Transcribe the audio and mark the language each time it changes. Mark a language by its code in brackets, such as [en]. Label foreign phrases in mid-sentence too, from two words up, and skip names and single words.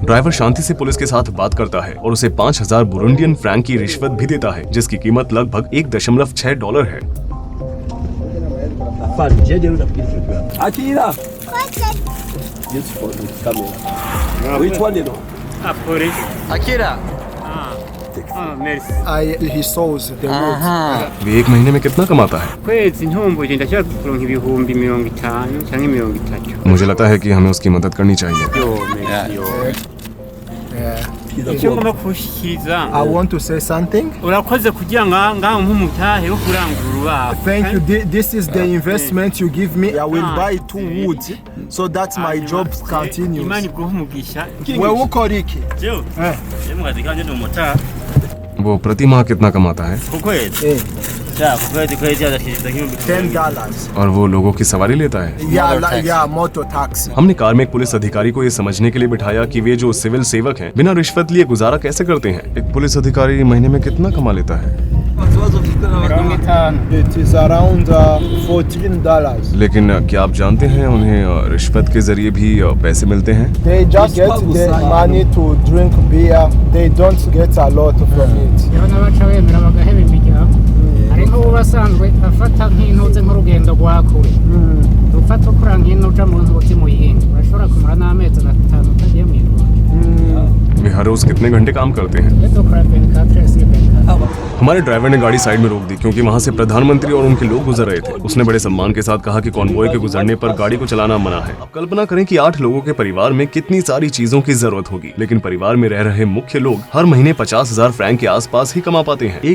[hi] ड्राइवर शांति से पुलिस के साथ बात करता है और उसे 5000 बुरुंडियन फ्रैंक की रिश्वत भी देता है, जिसकी कीमत लगभग $1.6 है। [rn] Akira. [fr] Merci. [en] He saws the road. [hi] वे एक महीने में कितना कमाता है? [rn] Kwezi ntumbuje ndashaka kuronka ibihumbi 50 canke 30. [hi] मुझे लगता है कि हमें उसकी मदद करनी चाहिए। [rn] Yo, merci yo. Icyo ngomba kushikiriza. [en] I want to say something. [rn] Urakoze kugira ngaho nk'umutahe wo kurangura urubaho. [en] Thank you. This is the investment you give me. I will buy 2 woods so that my job continues. [rn] Imana iguhe umugisha. Wewe ukora iki? Mu kazi kanje ni umumotari. [hi] वो प्रति माह कितना कमाता है? [rn] Ku kwezi? Ku kwezi adashiriza nk'ibihumbi $10. [hi] और वो लोगों की सवारी लेता है? [en] Yeah, motor taxi. [hi] हमने कार में एक पुलिस अधिकारी को ये समझने के लिए बिठाया कि वे जो सिविल सेवक हैं बिना रिश्वत लिए गुजारा कैसे करते हैं। एक पुलिस अधिकारी महीने में कितना कमा लेता है? [en] It is around $14. [hi] लेकिन क्या आप जानते हैं उन्हें रिश्वत के जरिए भी पैसे मिलते हैं? [en] They just get the money to drink beer. They don't get a lot from it. [rn] rero n'abaca bemera bagaheba imiryango hari nk'ubu basanzwe afata nk'intuze nk'urugendo rwa kure ufata ukura nk'ino uja mu ntuzi mu yindi urashobora kumara n'amezi 5 utagiye mu Rwanda। [hi] वे हर रोज कितने घंटे काम करते हैं? ये तो खराब है। हमारे ड्राइवर ने गाड़ी साइड में रोक दी क्योंकि वहाँ से प्रधानमंत्री और उनके लोग गुजर रहे थे। उसने बड़े सम्मान के साथ कहा कि कॉन्वॉय के गुजरने पर गाड़ी को चलाना मना है। अब कल्पना करें कि 8 लोगों के परिवार में कितनी सारी चीजों की जरूरत होगी, लेकिन परिवार में रह रहे मुख्य लोग हर महीने 50,000 फ्रैंक के आसपास ही कमा पाते हैं।